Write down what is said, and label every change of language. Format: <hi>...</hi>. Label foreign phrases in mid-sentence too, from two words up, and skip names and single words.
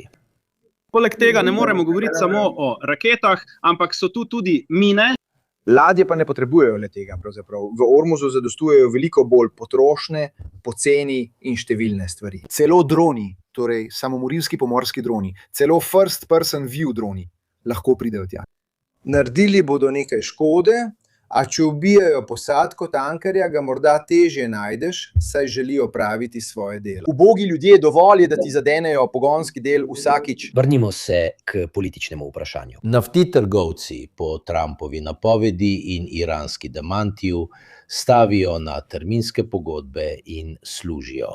<sl>Poleg tega ne moremo govoriti samo o raketah, ampak so tu tudi mine. Ladje pa ne potrebujejo le tega. Pravzaprav. V Ormuzu zadostujejo veliko bolj potrošne, poceni in številne stvari. Celo droni, torej samomorilski pomorski droni, celo</sl> <en>first person view</en> <sl>droni lahko pridejo tja. Naredili bodo nekaj škode, a če ubijajo posadko tankerja, ga morda težje najdeš, saj želijo opraviti svoje delo. Ubogi ljudje, dovolj je, da ti zadenejo pogonski del vsakič. Vrnimo se k političnemu vprašanju. Nafti trgovci po Trumpovi napovedi in iranski demantiju stavijo na terminske pogodbe in služijo.</sl>